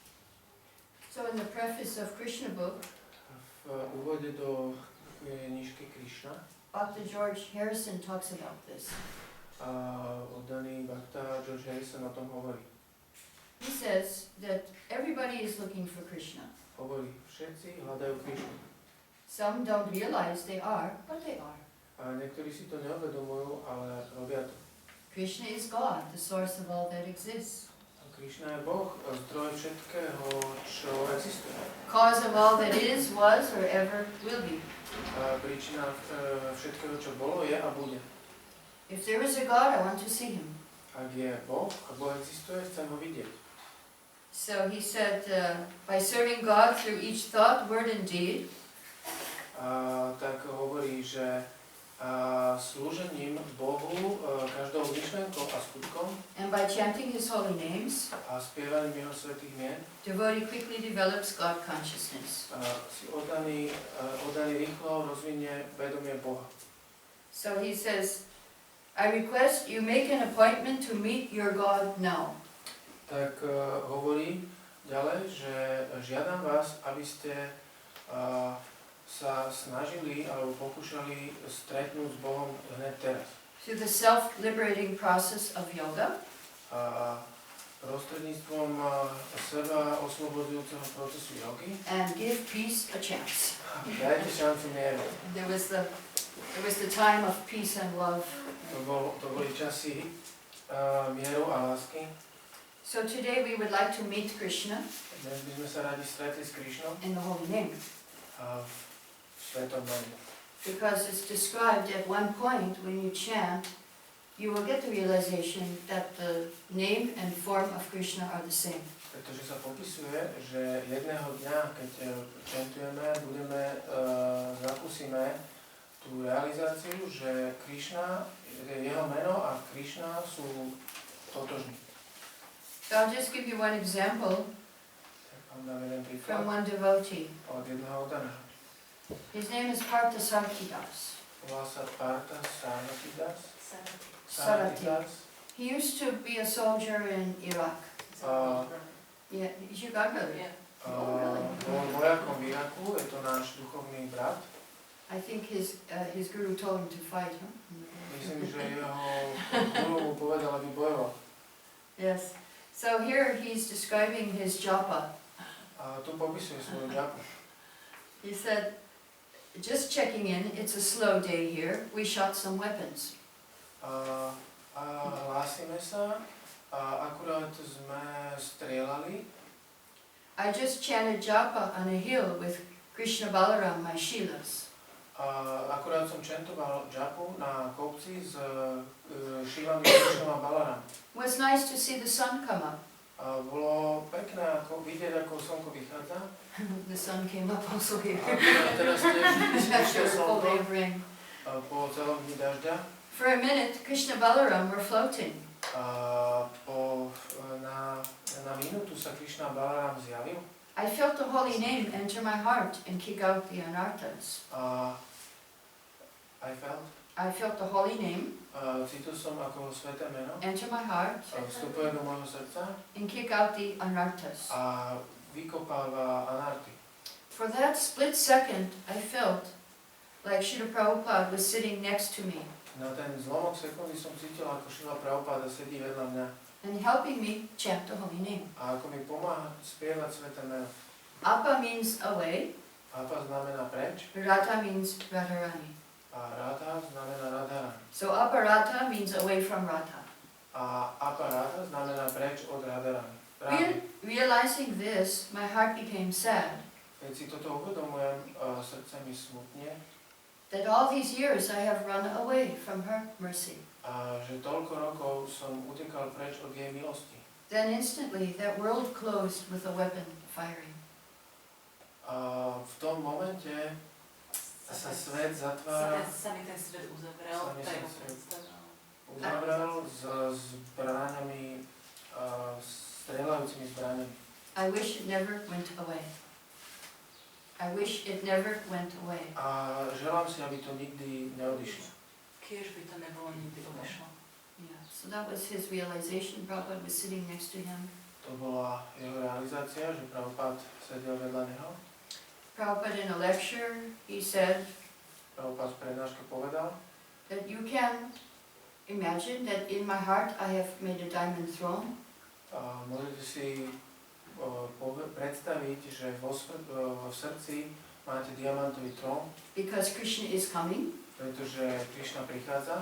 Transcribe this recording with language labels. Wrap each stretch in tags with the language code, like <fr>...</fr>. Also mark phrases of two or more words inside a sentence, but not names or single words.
<en>So in the preface of Krishna book,</en> <sk>V úvode do knižky Krišna</sk> <en>Dr. George Harrison talks about this.</en> <sk>Oddaný Bhakta George Harrison o tom hovorí.</sk> <en>He says that everybody is looking for Krishna.</en> <sk>Hovorí, všetci hľadajú Krišnu.</sk> <en>Some don't realize they are, but they are.</en> <sk>A niektorí si to neuvedomujú, ale robia to.</sk> <en>Krishna is God, the source of all that exists.</en> <sk>A Krišna je Boh, zdroj všetkého, čo existuje.</sk> <en>Cause of all that is, was, or ever will be.</en> <sk>A príčina všetkého, čo bolo, je a bude.</sk> <en>If there is a God, I want to see him.</en> <sk>Ak je Boh, ak Boh existuje, chcem ho vidieť.</sk> <en>So he said, by serving God through each thought, word, and deed,</en> <sk>Tak hovorí, že slúžením Bohu každou myšlenkou a skutkom</sk> <en>and by chanting his holy names,</en> <sk>a spievaním jeho svätých mien</sk> <en>devotee quickly develops God consciousness.</en> <sk>si oddaný rýchlo rozvinie vedomie Boha.</sk> <en>So he says, I request you make an appointment to meet your God now.</en> <sk>Tak hovorí ďalej, že žiadam vás, aby ste sa snažili alebo pokúšali stretnúť s Bohom hneď teraz.</sk> <en>Through the self-liberating process of yoga,</en> <sk>Prostredníctvom seba oslobodzujúceho procesu jogy.</sk> <en>and give peace a chance.</en> <sk>Dajte šancu mieru.</sk> <en>There was the time of peace and love.</en> <sk>To boli časy mieru a lásky.</sk> <en>So today we would like to meet Krishna</en> <sk>Dnes by sme sa radi stretli s Krišnou</sk> <en>in the holy name,</en> <sk>v svetom mene.</sk> <en>because it's described at one point when you chant, you will get the realization that the name and form of Krishna are the same.</en> <sk>Pretože sa popisuje, že jedného dňa, keď čantujeme, zakúsime tú realizáciu, že Krišna, jeho meno a Krišna sú totožní.</sk> <en>So I'll just give you one example</en> <sk>Vám dám jeden príklad</sk> <en>from one devotee.</en> <sk>od jedného oddaného.</sk> <en>His name is Parthasarkidas.</en> <sk>Volá sa Partha Saratidas. Saratidas.</sk> <en>He used to be a soldier in Iraq. Yeah, you got it. Yeah.</en> <sk>Bol vojakom v Iraku, je to náš duchovný brat.</sk> <en>I think his guru told him to fight, huh?</en> <sk>Myslím, že jeho guru mu povedal, aby bojoval.</sk> <en>Yes. So here he's describing his japa.</en> <sk>A tu popisuje svoju ďaku.</sk> <en>He said, just checking in, it's a slow day here. We shot some weapons.</en> <sk>Hlásime sa, akurát sme strieľali.</sk> <en>I just chanted japa on a hill with Krishna Balaram, my Shilas.</en> <sk>Akurát som čentoval džapu na kopci s šílami Krišnom a Balaram.</sk> <en>It was nice to see the sun come up.</en> <sk>Bolo pekné vidieť, ako slnko vychádza.</sk> <en>The sun came up also here.</en> <sk>A teraz tiež</sk> <en>After</en> <sk>vyšiel a</sk> <en>full day</en> <sk>slnko</sk> <en>of rain.</en> <sk>po celom dni dažďa.</sk> <en>For a minute, Krishna Balaram were floating.</en> <sk>Na minútu sa Krišna a Balaram zjavil.</sk> <en>I felt the holy name enter my heart and kick out the anarthas. I felt the holy name</en> <sk>Cítil som, ako sveté meno</sk> <en>enter my heart</en> <sk>vstupuje do môjho srdca</sk> <en>and kick out the anarthas.</en> <sk>a vykopáva anarty.</sk> <en>For that split second, I felt like Srila Prabhupada was sitting next to me</en> <sk>Na ten zlomok sekundy som cítil, ako Srila Prabhupada sedí vedľa mňa</sk> <en>and helping me chant the holy name.</en> <sk>a ako mi pomáha spievať sveté meno.</sk> <en>Apa means away,</en> <sk>Apa znamená preč</sk> <en>Radha means Radharani.</en> <sk>a Radha znamená Radharani.</sk> <en>So Aparata means away from Radha.</en> <sk>A Aparata znamená preč od Radharani.</sk> <en>Realizing this, my heart became sad.</en> <sk>Keď si toto uvedomujem, srdce mi smutne,</sk> <en>That all these years I have run away from her mercy.</en> <sk>a že toľko rokov som utekal preč od jej milosti.</sk> <en>Then instantly that world closed with a weapon firing.</en> <sk>A v tom momente sa svet zatvára, Sa mi ten svet uzavrel, Sa mi to je ten svet predstava. uzavrel s zbraňami, strieľajúcimi zbraňami.</sk> <en>I wish it never went away. I wish it never went away.</en> <sk>A želám si, aby to nikdy neodišlo. Kiež by to nebolo nikdy odišlo.</sk> <en>Yeah, so that was his realization. Prabhupada was sitting next to him.</en> <sk>To bola jeho realizácia, že Prabhupada sedel vedľa neho.</sk> <en>Prabhupada in a lecture, he said</en> <sk>Prabhupada z prednášky povedal,</sk> <en>that you can imagine that in my heart I have made a diamond throne.</en> <sk>a môžete si predstaviť, že vo srdci máte diamantový trón,</sk> <en>Because Krishna is coming</en> <sk>pretože Krišna prichádza</sk>